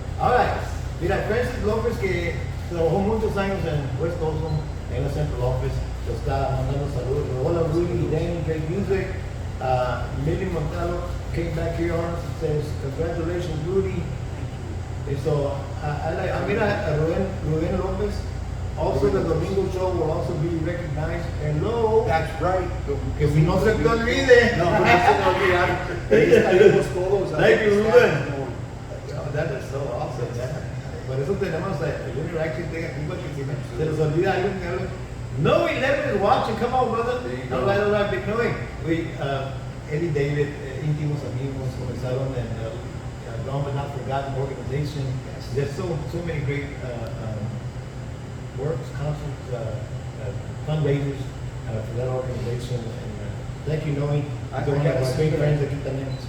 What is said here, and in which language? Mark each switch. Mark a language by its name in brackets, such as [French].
[Spanish] Alright, mira, Francis López, que trabajó muchos años en [English] West Coast, [Spanish] en la Central Office, lo está mandando saludos. [English] Hola, Rudy, Danny, great music. Millie Montano came back here on us and says, congratulations, Rudy. And so, [Spanish] mira, [English] Rubén López. Also, the Domingo show will also be recognized. Hello. That's right. [Spanish] Que si no se te olvide. No, no se te olvide. Ahí estaremos todos. [English] Thank you, Ruben. Oh, that is so awesome. [Spanish] Por eso tenemos el [English] interaction thing [Spanish] aquí, porque si se nos olvida algo. [English] No, 11 is watching. Come on, brother. All right, Big Noe. [Spanish] Eddie David, íntimos amigos, comenzaron en Long But Not Forgotten organization. [English] There's so many great works, concerts, fundraisers for that organization. And thank you, Noe. He's one of my great friends [Spanish] aquí también.